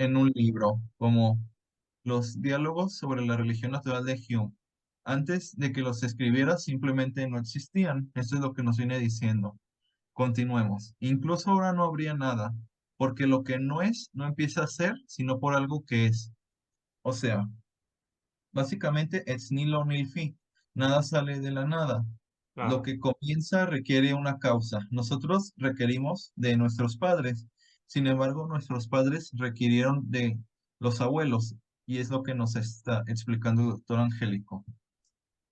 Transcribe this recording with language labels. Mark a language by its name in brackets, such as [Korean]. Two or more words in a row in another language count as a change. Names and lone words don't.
[Spanish] en un libro como Los diálogos sobre la religión natural de Hume. Antes de que los escribiera, simplemente no existían. Eso es lo que nos viene diciendo. Continuemos. Incluso ahora no habría nada, porque lo que no es no empieza a ser, sino por algo que es. O sea, básicamente, [Latin] ex nihilo nihil fi. [Spanish] Nada sale de la nada. Lo Claro. que comienza requiere una causa. Nosotros requerimos de nuestros padres. Sin embargo, nuestros padres requirieron de los abuelos. Y es lo que nos está explicando el doctor Angélico.